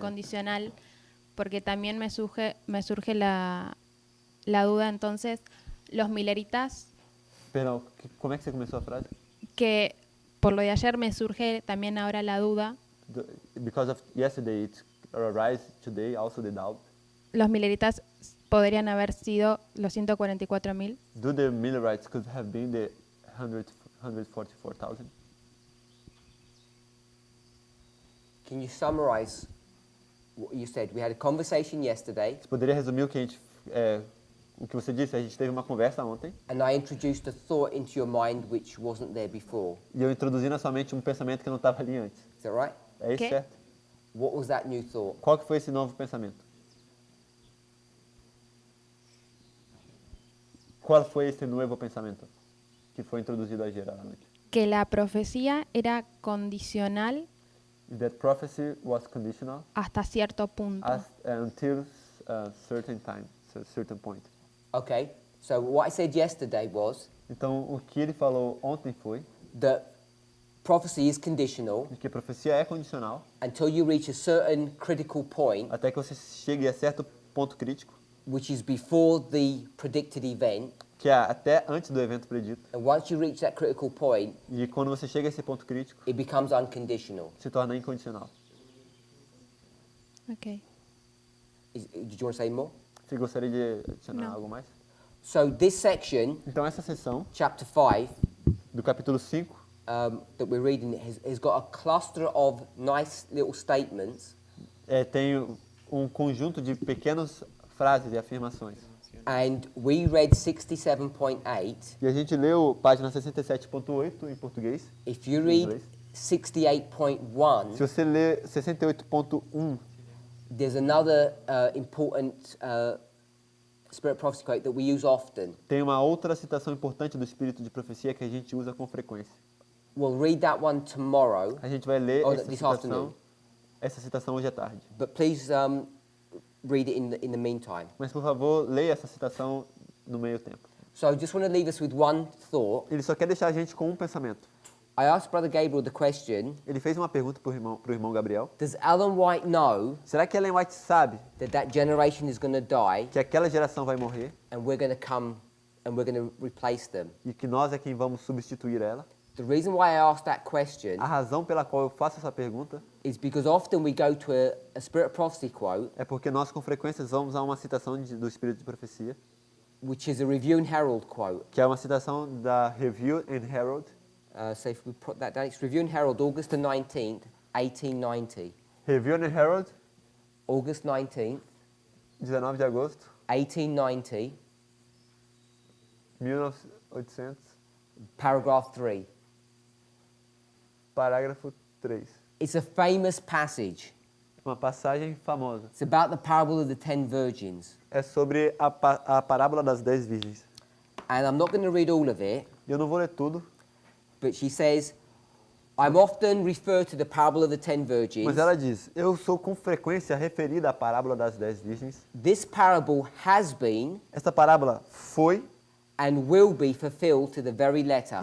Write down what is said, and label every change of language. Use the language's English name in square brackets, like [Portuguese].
[Spanish] condicional, porque también me surge la duda. Entonces, los mileritas, [Portuguese] Pero, como é que você começou a frase? [Spanish] que por lo de ayer me surge también ahora la duda, [English] Because of yesterday, it arise today also the doubt. [Spanish] los mileritas podrían haber sido los 144.000. [English] Do the Millerites could have been the 144,000? Can you summarize what you said? We had a conversation yesterday, [Portuguese] Você poderia resumir o que o que você disse? A gente teve uma conversa ontem [English] and I introduced a thought into your mind which wasn't there before. [Portuguese] e eu introduzi na sua mente um pensamento que não estava ali antes. [English] Is that right? [Portuguese] É isso, [Spanish] Que? [Portuguese] certo? [English] What was that new thought? [Portuguese] Qual que foi esse novo pensamento? Qual foi esse novo pensamento que foi introduzido [Spanish] ayer [Portuguese] à noite? [Spanish] Que la profecía era condicional [English] That prophecy was conditional [Spanish] hasta cierto punto. [English] until a certain time, a certain point. Okay, so what I said yesterday was [Portuguese] Então, o que ele falou ontem foi [English] that prophecy is conditional [Portuguese] de que a profecia é condicional [English] until you reach a certain critical point, [Portuguese] até que você chegue a certo ponto crítico, [English] which is before the predicted event. [Portuguese] que é até antes do evento predito. [English] And once you reach that critical point, [Portuguese] E quando você chega a esse ponto crítico, [English] it becomes unconditional. [Portuguese] se torna incondicional. [English] Okay. Did you want to say more? [Portuguese] Você gostaria de adicionar Não. algo mais? [English] So this section, [Portuguese] Então, essa seção [English] chapter 5, [Portuguese] do capítulo 5, [English] that we're reading has got a cluster of nice little statements, [Portuguese] tem um conjunto de pequenas frases e afirmações. [English] and we read 67.8. [Portuguese] E a gente leu página 67.8 em português. [English] If you [Portuguese] Em [English] read [Portuguese] inglês. [English] 68.1, [Portuguese] Se você ler 68.1, [English] there's another important spirit prophecy quote that we use often. [Portuguese] tem uma outra citação importante do espírito de profecia que a gente usa com frequência. [English] We'll read that one tomorrow, [Portuguese] A gente vai ler [English] Oh, this afternoon. [Portuguese] essa citação hoje à tarde. [English] but please read it in the meantime. [Portuguese] Mas, por favor, leia essa citação no meio tempo. [English] So I just want to leave us with one thought. [Portuguese] Ele só quer deixar a gente com um pensamento. [English] I asked Brother Gabriel the question, [Portuguese] Ele fez uma pergunta para o irmão Gabriel. [English] does Ellen White know [Portuguese] Será que Ellen White sabe [English] that generation is going to die [Portuguese] que aquela geração vai morrer [English] and we're going to come and we're going to replace them? [Portuguese] e que nós é quem vamos substituir ela? [English] The reason why I asked that question [Portuguese] A razão pela qual eu faço essa pergunta [English] is because often we go to a spirit prophecy quote, [Portuguese] é porque nós, com frequência, vamos a uma citação do Espírito de Profecia, [English] which is a Review and Herald quote. [Portuguese] que é uma citação da Review and Herald. [English] So if we put that down, it's Review and Herald, August the 19th, 1890. Review and Herald, August 19th, [Portuguese] 19 de agosto, 1890, 1800, [English] paragraph 3. [Portuguese] parágrafo 3. [English] It's a famous passage. [Portuguese] Uma passagem famosa. [English] It's about the parable of the 10 virgins. [Portuguese] É sobre a parábola das 10 virgens. [English] And I'm not going to read all of it, [Portuguese] Eu não vou ler tudo, [English] but she says, I'm often referred to the parable of the 10 virgins. [Portuguese] Mas ela diz, eu sou com frequência referida à parábola das 10 virgens. [English] This parable has been [Portuguese] Esta parábola foi [English] and will be fulfilled to the very letter